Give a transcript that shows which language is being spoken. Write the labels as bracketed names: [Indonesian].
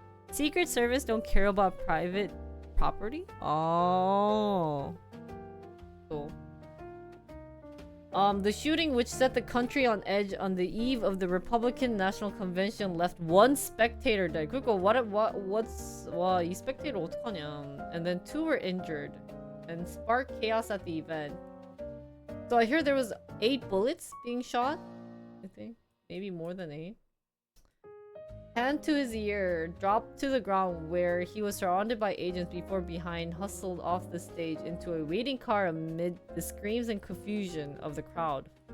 [English] Secret Service don't care about private property? Oh. Cool. The shooting which set the country on edge on the eve of the Republican National Convention left one spectator dead. [Korean] 그러니까 와, 이 spectator 어떡하냐. [English] And then 2 were injured and sparked chaos at the event. So I hear there was 8 bullets being shot. I think maybe more than 8. Hand to his ear, dropped to the ground where he was surrounded by agents before behind hustled off the stage into a waiting car amid the screams and confusion of the crowd.